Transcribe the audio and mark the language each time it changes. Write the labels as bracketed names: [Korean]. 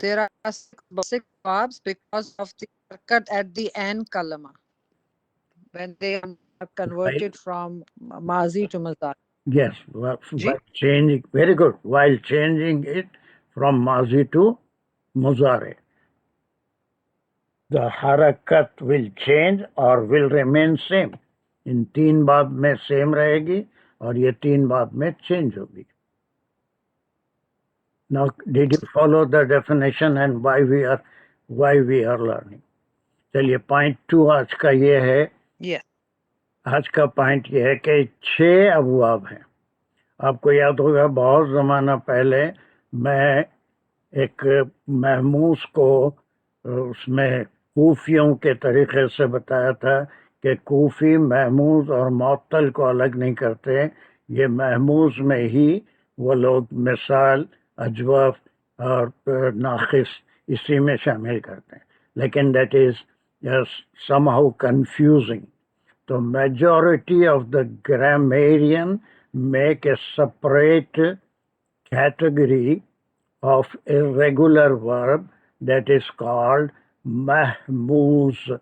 [English] There are 6 babs because of the harakat at the end kalama, when they are converted from mazi to mudari. Yes, while changing, very good, while changing it from mazi to muzare, the harakat will change or will remain same. [Hindi] In 3 बाब में same रहेगी और ये 3 बाब में change होगी। [English] Now, did you follow the definition and why we are learning? [Hindi] चलिए point 2 आज का ये है। [English] Yes. [Hindi] आज का पॉइंट ये है कि 6 अबवाब हैं। आपको याद होगा बहुत ज़माना पहले मैं एक महमूस को उसमें कूफियों के तरीक़े से बताया था कि कूफी महमूस और मुअत्तल को अलग नहीं करते। ये महमूस में ही वो लोग मिसाल, अजवाफ और नाक़िस इसी में शामिल करते हैं, लेकिन [English] That is somehow confusing. तो majority of the grammarian make a separate category of irregular verb that is called महमूस।